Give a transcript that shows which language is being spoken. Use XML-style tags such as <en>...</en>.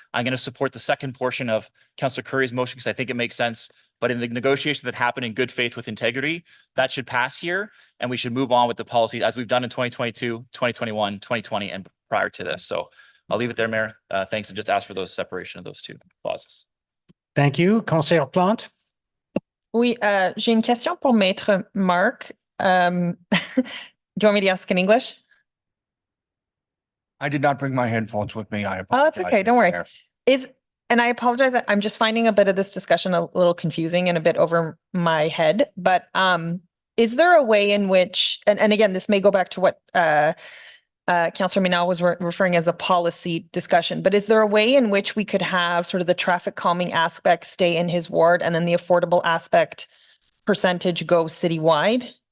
<en>I'm going to support the second portion of Councillor Curry's motion because I think it makes sense. But in the negotiations that happen in good faith with integrity, that should pass here, and we should move on with the policy as we've done in 2022, 2021, 2020, and prior to this. So I'll leave it there, Mayor. Thanks, and just ask for those separation of those two clauses. Thank you. Councillor Plante.</en> <fr>Oui, j'ai une question pour Maître Mark.</fr> <en>Do you want me to ask in English? I did not bring my headphones with me. I Oh, apologize. it's okay. Don't worry. Mayor. And I apologize. I'm just finding a bit of this discussion a little confusing and a bit over my head. But is there a way in which, and again, this may go back to what Councillor Minal was referring as a policy discussion, but is there a way in which we could have sort of the traffic calming aspect stay in his ward and then the affordable aspect percentage go citywide?</en>